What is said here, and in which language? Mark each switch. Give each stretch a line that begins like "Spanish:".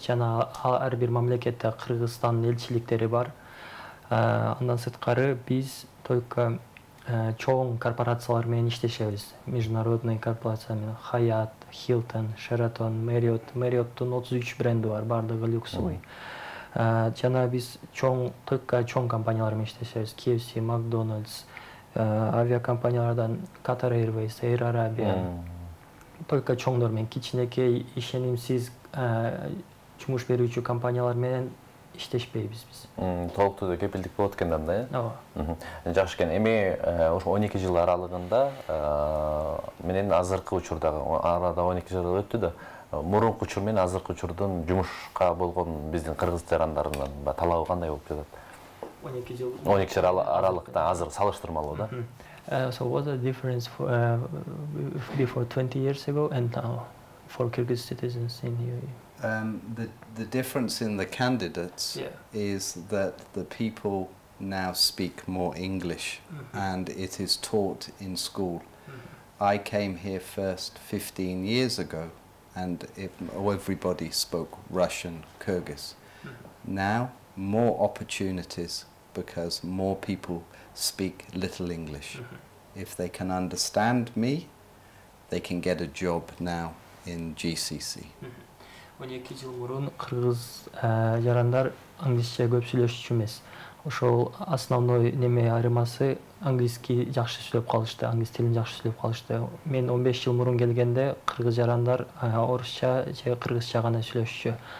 Kyrgyz: Жана ар бир мамлекетте Кыргызстандын элчиликтери бар. Андан сырткары биз только чоң корпорациялар менен иштешебиз.
Russian: Международный корпорация
Kyrgyz: менен Hyatt, Hilton, Sheraton, Marriott'тун 33 бренди бар, бардыгы люксовый. Жана биз только чоң компаниялар менен иштешебиз. KFC, McDonald's, авиакомпаниялардан Qatar Airways, Air Arabia. Только чоңдор менен, кичинекей ишенимсиз жумуш берүүчү компаниялар менен иштешпейбиз биз. Толуктуу кепилдик болот экен анда, э? Ооба. Жакшы экен. Эми ошо 12 жыл аралыгында менен азыркы учурдагы арада 12 жыл өттү да, мурунку учур менен азыркы учурдун жумушка болгон биздин кыргыз жарандарынын талабы кандай болуп жатат? 12 жыл аралыкта азыр салыштырмалуу да.
English: So what's the difference before 20 years ago and now for Kyrgyz citizens in UAE? The difference in the candidates is that the people now speak more English and it is taught in school. I came here first 15 years ago and everybody spoke Russian, Kyrgyz. Now more opportunities because more people speak little English. If they can understand me, they can get a job now in GCC.
Kyrgyz: 12 жыл мурун кыргыз жарандар англисче көп сүйлөшчү эмес. Ошол основной неме айырмасы английский жакшы сүйлөп калышты, англис тилин жакшы сүйлөп калышты. Мен 15 жыл мурун келгенде кыргыз жарандар орусча же кыргызча гана сүйлөшчү.